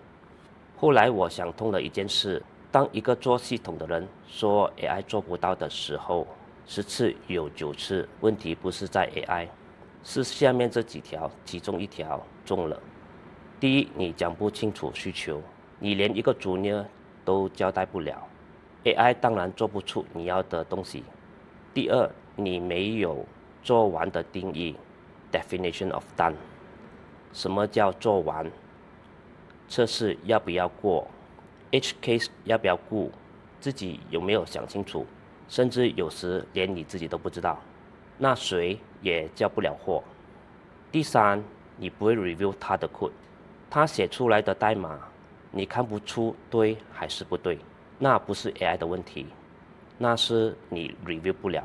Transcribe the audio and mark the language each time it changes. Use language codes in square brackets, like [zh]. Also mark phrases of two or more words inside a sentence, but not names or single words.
[zh] 後來我想通了一件事，當一個做系統的人說 AI 做不到的時候，10次有9次問題不是在 AI， 是下面這幾條其中一條中了。第一，你講不清楚需求，你連一個 Junior 都交代不了， AI 當然做不出你要的東西。第二，你沒有做完的定義 [en] definition of done。 [zh] 什麼叫做完？測試要不要過？ [en] Edge case [zh] 要不要顧？自己有沒有想清楚？甚至有時連你自己都不知道，那誰也交不了貨。第三，你不會 review 他的 code， 他寫出來的代碼你看不出對還是不對，那不是 AI 的問題，那是你 review 不了。